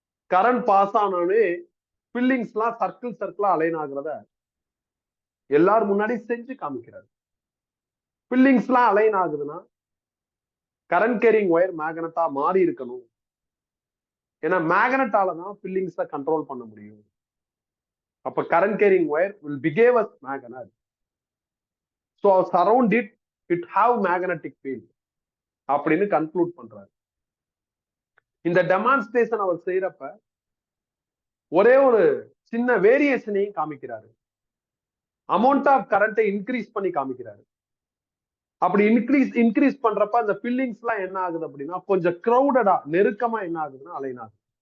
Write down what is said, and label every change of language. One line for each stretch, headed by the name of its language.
Tamil: Current pass ஆனோடனே fillings எல்லாம் circle சர்க்கிளா align ஆகுறத எல்லாரும் முன்னாடி செஞ்சு காமிக்கிறாரு. ஃபில்லிங்ஸ் எல்லாம் அலைன் ஆகுதுன்னா கரண்ட் கேரிங் ஒயர் மேக்னட்டா மாறி இருக்கணும். ஏன்னா மேக்னட்டால தான் ஃபில்லிங்ஸை கண்ட்ரோல் பண்ண முடியும். அப்ப current carrying wire
English: will behave as magnet. So surround it, it have magnetic field
Tamil: அப்படின்னு கன்க்ளூட் பண்றாரு. இந்த டெமான்ஸ்ட்ரேஷன் அவர் செய்யறப்ப ஒரே ஒரு சின்ன வேரியேஷனையும் காமிக்கிறாரு. அமௌண்ட் ஆஃப் கரண்ட்டை இன்க்ரீஸ் பண்ணி காமிக்கிறாரு. அப்படி இன்க்ரீஸ் பண்றப்ப அந்த ஃபில்லிங்ஸ் எல்லாம் என்ன ஆகுது அப்படின்னா கொஞ்சம் கிரௌடடா நெருக்கமா என்ன ஆகுதுன்னா அலைன் ஆகுது.